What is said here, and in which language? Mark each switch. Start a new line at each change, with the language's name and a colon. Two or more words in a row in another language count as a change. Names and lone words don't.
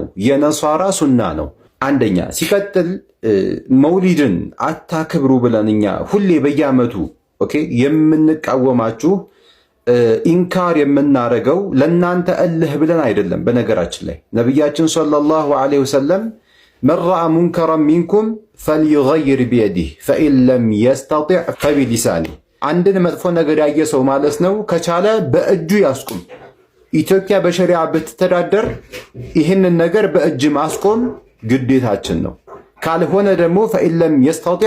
Amharic: የነሷራ ሱና ነው። አንደኛ ሲቀጥል መውሊድን አታክብሩ ብለን እኛ ሁሌ በየዓመቱ ኦኬ የምንቃወማችሁ ኢንካር የምናረገው ለናንተ እልህ ብለን አይደለም። በነገራችን ላይ ነብያችን
Arabic: صلى الله عليه وسلم
Amharic: من
Arabic: رأى منكرا منكم فليغير بيده فإن لم يستطع فبلسانه
Amharic: አንድን መጥፎ ነገር ያየ ሰው ማለት ነው ከቻለ በእጁ ያስቆም። ኢትዮጵያ በሸሪዓ ብትተዳደር ይህንን ነገር በእጅ ማስቆም ግዴታችን ነው። ካልሆነ ደግሞ
Arabic: فإن لم يستطع